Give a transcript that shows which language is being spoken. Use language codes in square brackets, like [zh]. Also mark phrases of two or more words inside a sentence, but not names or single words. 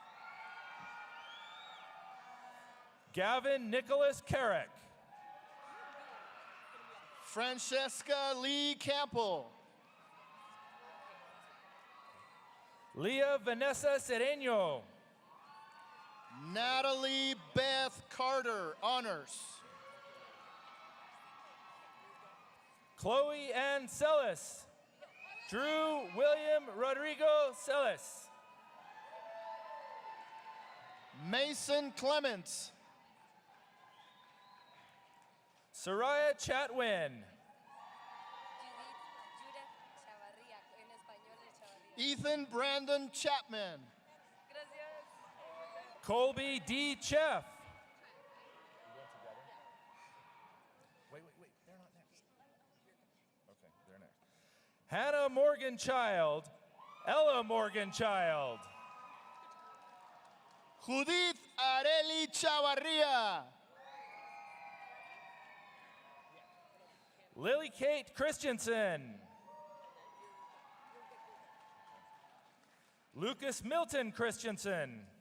[en] Gavin Nicholas Carrick. Francesca Lee Campbell. Leah Vanessa Sereno. Natalie Beth Carter, honors. Chloe Ann Sellis. Drew William Rodrigo Sellis. Mason Clements. Soraya Chatwin. Ethan Brandon Chapman. Colby D. Cheff. Wait, they're not next. Okay, they're next. Hannah Morganchild. Ella Morganchild. Judith Areli Chavarria. Lily Kate Christensen. Lucas Milton Christensen.